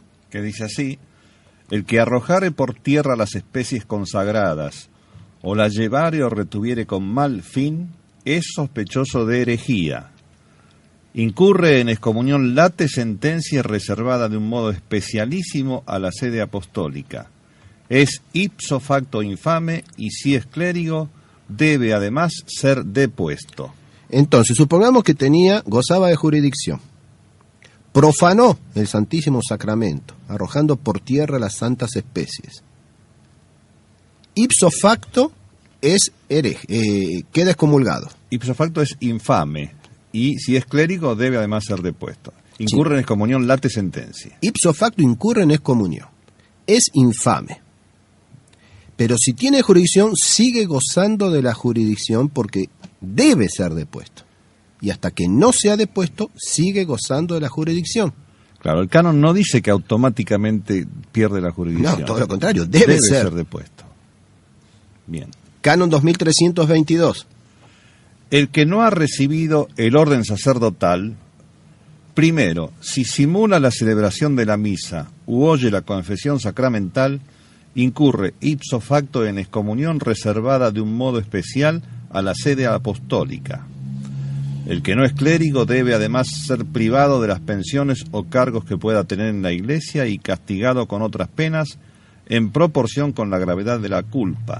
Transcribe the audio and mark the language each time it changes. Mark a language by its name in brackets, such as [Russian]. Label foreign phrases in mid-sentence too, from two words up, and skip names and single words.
[Spanish] que dice así: el que arrojare por tierra las especies consagradas, o las llevare o retuviere con mal fin, es sospechoso de herejía. Incurre en excomunión [Latin] late sentencia [Spanish] reservada de un modo especialísimo a la sede apostólica. Es [Latin] ipso facto [Spanish] infame y si es clérigo debe además ser depuesto. Entonces, supongamos que gozaba de jurisdicción. Profanó el Santísimo Sacramento, arrojando por tierra las santas especies. [Latin] Ipso facto [Spanish] es hereje, queda excomulgado. [Latin] Ipso facto [Spanish] es infame y si es clérigo debe además ser depuesto. Incurre en excomunión [Latin] late sentencia. Ipso facto [Spanish] incurre en excomunión. Es infame. Pero si tiene jurisdicción, sigue gozando de la jurisdicción porque debe ser depuesto. Y hasta que no sea depuesto, sigue gozando de la jurisdicción. Claro, el canon no dice que automáticamente pierde la jurisdicción. No, todo lo contrario, debe ser depuesto. Bien. Canon 2322. El que no ha recibido el orden sacerdotal, primero, si simula la celebración de la misa u oye la confesión sacramental, incurre [Latin] ipso facto [Spanish] en excomunión reservada de un modo especial a la sede apostólica. El que no es clérigo debe además ser privado de las pensiones o cargos que pueda tener en la Iglesia y castigado con otras penas en proporción con la gravedad de la culpa.